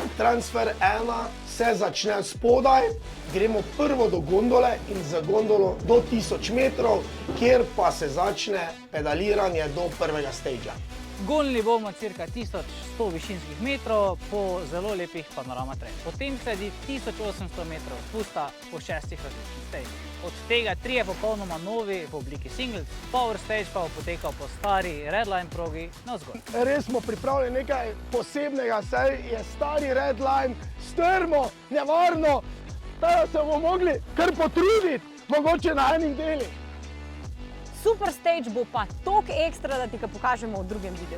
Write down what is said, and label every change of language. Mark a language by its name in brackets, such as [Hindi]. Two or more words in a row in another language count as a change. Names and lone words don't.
[Slovenian] Transfer 1 se začne spodaj, gremo prvo do gondole in za gondolo do 1000 metrov, kjer pa se začne pedaliranje do prvega stagea. Gonili bomo cirka 1100 višinskih metrov po zelo lepih [English] panorama trail. [Slovenian] Potem sledi 1800 metrov spusta po 6 različnih stageh. Od tega 3 popolnoma novi v obliki singles, [English] power stage [Slovenian] pa bo potekal po stari redline progi navzgor. Res smo pripravili nekaj posebnega, saj je stari redline strmo, nevarno, da se bomo mogli kar potruditi, mogoče na enih delih. [English] Super stage [Slovenian] bo pa toliko ekstra, da ti ga pokažemo v drugem videu.